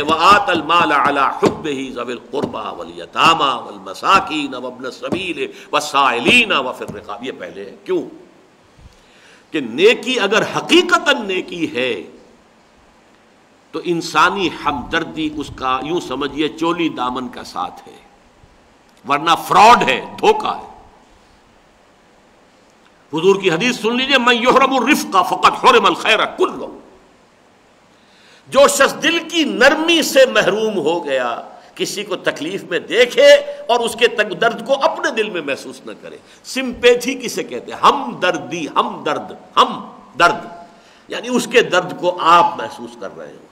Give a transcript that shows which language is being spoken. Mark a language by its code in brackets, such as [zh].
[ar] وآت المال علی حبہ ذوی القربى والیتامى والمساکین وابن السبیل والسائلین وفی الرقاب. [ur] یہ پہلے ہے. کیوں کہ نیکی اگر حقیقتاً نیکی ہے تو انسانی ہمدردی اس کا یوں سمجھیے چولی دامن کا ساتھ ہے، ورنہ فراڈ ہے، دھوکہ ہے. حضور کی حدیث سن لیجئے، [ar] من یحرم الرفق فقد حرم الخیر کلہ. [ur] جو شخص دل کی نرمی سے محروم ہو گیا، کسی کو تکلیف میں دیکھے اور اس کے درد کو اپنے دل میں محسوس نہ کرے. سمپیتھی کسے کہتے ہیں؟ ہمدردی، ہمدرد یعنی اس کے درد کو آپ محسوس کر رہے ہیں.